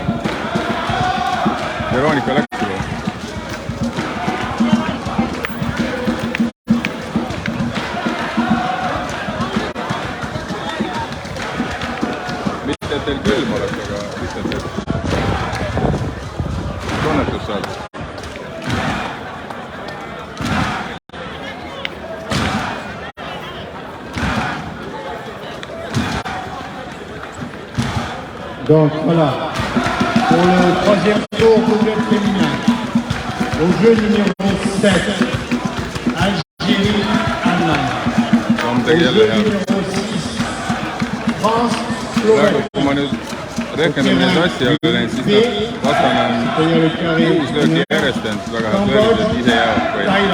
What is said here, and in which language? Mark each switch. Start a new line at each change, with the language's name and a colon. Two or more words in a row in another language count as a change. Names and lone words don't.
Estonian: Veronika läks juba. Mitte, et teil külm oleks, aga lihtsalt, et tunnetus saada.
French: Donc voilà, pour le troisième tour double féminin, au jeu numéro 7, Algérie, Allemagne. Au jeu numéro 6, France, Slovaquie.
Estonian: Kui ma nüüd rehkendame neid asja olen, siis vastane on 6 lööki järjest end väga head löögid, et ise jäävad või.